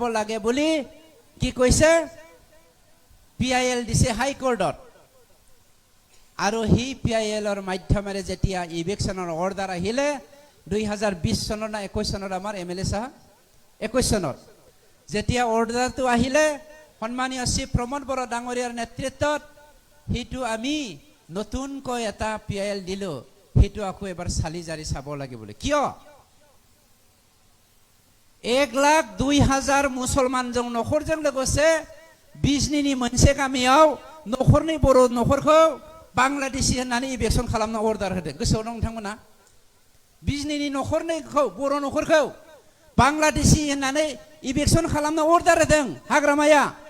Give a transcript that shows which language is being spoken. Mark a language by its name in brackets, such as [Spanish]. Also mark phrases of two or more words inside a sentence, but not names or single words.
[Assamese] লাগে বুলি কি কৈছে পিআইএল দিছে হাই কোৰ্টত আৰু হি পিআইএলৰ মাধ্যমেৰে যেতিয়া ইভেকশ্যনৰ অৰ্ডাৰ আহিলে 2020 চনৰ না 21 চনৰ আমাৰ এমএলএ সাহেব 21 চনৰ যেতিয়া অৰ্ডাৰটো আহিলে সন্মানীয় শ্ৰী প্ৰমদ বৰ ডাঙৰীয়াৰ নেতৃত্বত সেইটো আমি নতুনকৈ এটা PIL দিলো সেইটো আকৌ এবাৰ চালি জাৰি চাব লাগিব কিয় [Bodo] 1,02,000 मुसलमानजों नखरजों लोगोसे बिजनीनि मोनसे गामियाव नखरनि बर' नखरखौ बांलादेशी होननानै इलेक्सन खालामनो अर्डार होदों गोसोआव दं नोंथांमोना बिजनीनि नखरनैखौ बर' नखरखौ बांलादेशी होननानै इलेक्सन खालामनो अर्डार होदों हाग्रामाया